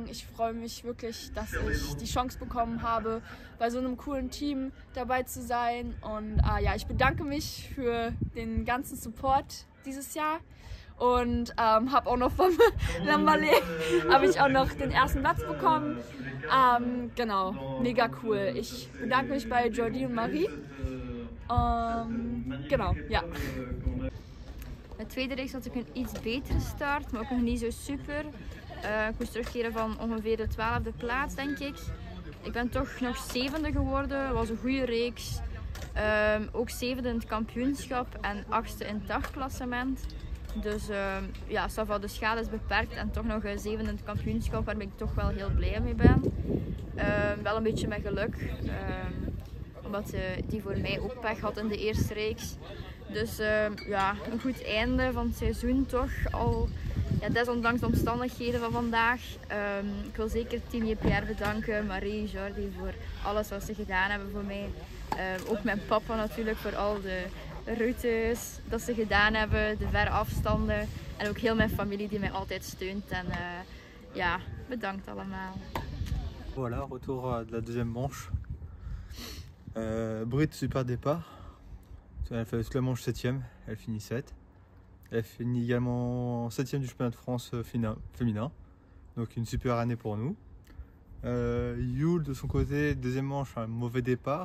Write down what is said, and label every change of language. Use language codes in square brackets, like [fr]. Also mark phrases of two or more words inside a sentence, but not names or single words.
[de] Ich freue mich wirklich, dass ich die Chance bekommen habe, bei so einem coolen Team dabei zu sein. Und ich bedanke mich für den ganzen Support dieses Jahr. Und habe auch noch vom Lamballe den ersten Platz bekommen. Genau, mega cool. Ich bedanke mich [nl] bij Jordi en Marie. [de] Genau, ja. [nl] De tweede reeks had ik een iets betere start, maar ook nog niet zo super. Ik moest terugkeren van ongeveer de 12e plaats, denk ik. Ik ben toch nog 7e geworden, dat was een goede reeks. Ook 7e in het kampioenschap en 8e in het dagklassement. [fr] Dus ça va, [nl] de schade is beperkt en toch nog 7e in het kampioenschap, waar ik toch wel heel blij mee ben. Wel een beetje met geluk, omdat die voor mij ook pech had in de eerste reeks. Dus een goed einde van het seizoen toch, al desondanks de omstandigheden van vandaag. Ik wil zeker Team JPR bedanken, Marie, Jordi voor alles wat ze gedaan hebben voor mij. Ook mijn papa natuurlijk voor al de routes dat ze gedaan hebben, de verre afstanden. En ook heel mijn familie die mij altijd steunt. En bedankt allemaal. [fr] Voilà, retour de la deuxième manche. Brit, super départ. Elle fait toute la manche 7ème, elle finit 7. Elle finit également 7ème du championnat de France féminin. Donc une super année pour nous. Yul de son côté, deuxième manche, un mauvais départ.